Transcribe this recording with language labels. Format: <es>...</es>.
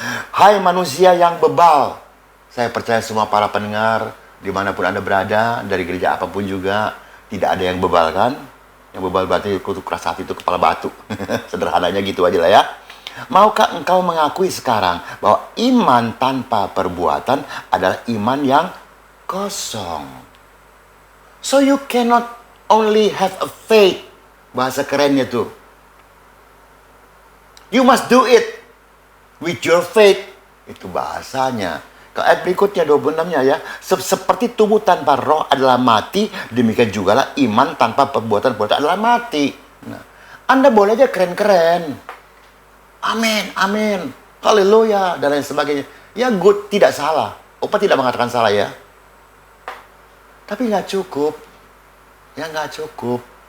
<id>Hai manusia yang bebal. Saya percaya semua para pendengar, dimanapun Anda berada, dari gereja apapun juga, tidak ada yang bebal kan? Yang bebal berarti kutu keras hati itu kepala batu. Sederhananya gitu aja lah ya. Maukah engkau mengakui sekarang bahwa iman tanpa perbuatan adalah iman yang kosong?</id> <en>So you cannot only have a faith.</en> <id>Bahasa kerennya tuh.</id> <en>You must do it with your faith.</en> <id>Itu bahasanya. Ke ayat berikutnya 26-nya ya. Seperti tubuh tanpa roh adalah mati, demikian jugalah iman tanpa perbuatan-perbuatan adalah mati. Nah, Anda boleh aja keren-keren. Amin, amin. Haleluya, dan lain sebagainya. Ya good, tidak salah. Opa tidak mengatakan salah ya. Tapi nggak cukup. Ya nggak cukup.</id>